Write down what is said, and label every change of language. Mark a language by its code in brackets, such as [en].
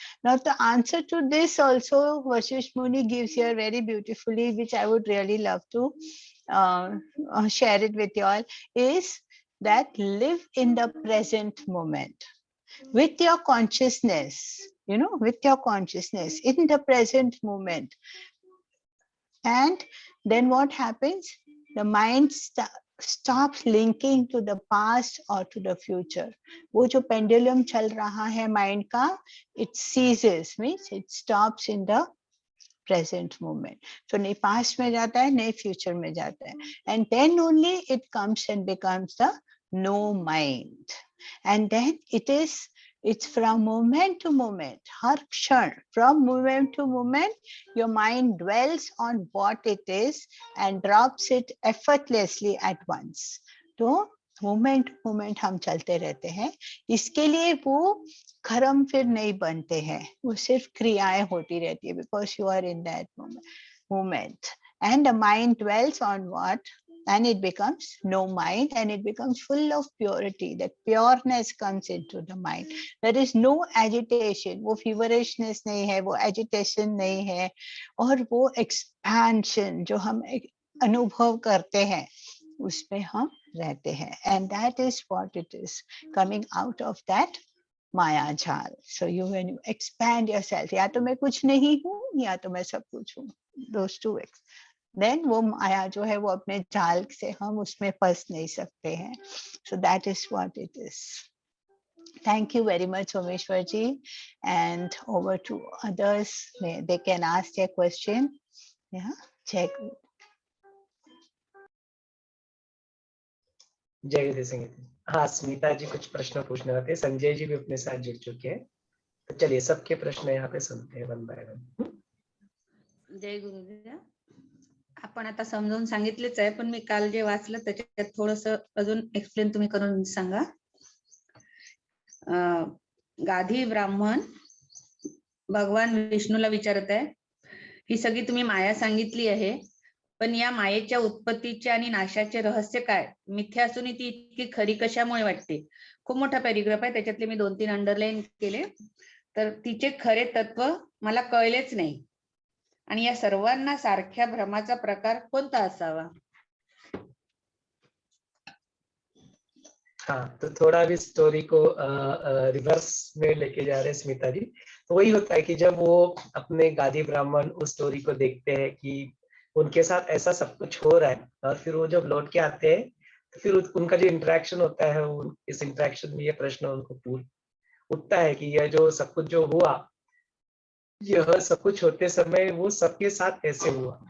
[en] Now the answer to this also Vasisht Muni gives here very beautifully, which I would really love to share it with you all, is that live in the present moment with your consciousness, with your consciousness in the present moment. And then what happens? The mind stops linking to the past or to the future. [hi] वो जो [en] pendulum [hi] चल रहा है [en] mind का, it ceases, means it stops in the present moment. [hi] So नहीं past में जाता है, नहीं future में जाता है. [en] And then only it comes and becomes the no mind. And then it's from moment to moment, [hi] har kshan, [en] from moment to moment, your mind dwells on what it is and drops it effortlessly at once. [hi] तो moment moment हम चलते रहते हैं. इसके लिए वो कर्म फिर नहीं बनते हैं, वो सिर्फ क्रियाएं होती रहती है, [en] because you are in that moment. And the mind dwells on what? And it becomes no mind, and it becomes full of purity. That pureness comes into the mind. There is no agitation. [hi] वो feverishness नहीं है, वो agitation नहीं है, और वो expansion जो हम अनुभव करते हैं, उसमें हम रहते हैं. [en] And that is what it is, coming out of that माया जाल. So when you expand yourself, [hi] या तो मैं कुछ नहीं हूँ या तो मैं सब कुछ हूँ, [en] those two ways. [hi] Then वो माया जो है वो अपने जाल से हम उसमें फंस नहीं सकते हैं. [en] So that is what it is. Thank you very much, Someshwar ji, and over to others. They can ask their question. Yeah, check. [hi] जय गुरु सिंह। हाँ, स्मिता जी कुछ प्रश्न पूछने होते, संजय जी भी अपने साथ जुड़ चुके हैं, तो चलिए सबके प्रश्न यहाँ पे सुनते हैं [en] One by one. [hi] जय गुरुदेव. [mr] आपण आता समजावून सांगितलेच आहे, पण मी काल जे वाचलं त्याच्यात थोडस अजून एक्सप्लेन तुम्ही करून सांगा. गाधी ब्राह्मण भगवान विष्णूला विचारत आहे, ही सगळी तुम्ही माया सांगितली आहे, पण या मायेच्या उत्पत्तीचे आणि नाशाचे रहस्य काय? मिथ्या असून ती इतकी खरी कशामुळे वाटते? खूप मोठा पॅराग्राफ आहे, त्याच्यातले मी 2-3 अंडरलाईन केले. तर तिचे खरे तत्व मला कळलेच नाही, आणि या सर्वांना सारख्या भ्रमाचा प्रकार कोणता असावा? [hi] हाँ, तो थोड़ा भी स्टोरी को रिवर्स में लेके जा रहे हैं स्मिता जी. तो वही होता है कि जब वो अपने गादी ब्राह्मण उस स्टोरी को देखते हैं कि उनके साथ ऐसा सब कुछ हो रहा है, और फिर वो जब लौट के आते हैं तो फिर उनका जो इंटरेक्शन होता है, इस इंटरेक्शन में ये प्रश्न उनको उठता है कि यह जो सब कुछ जो हुआ, यह सब कुछ होते समय वो सबके साथ कैसे हुआ.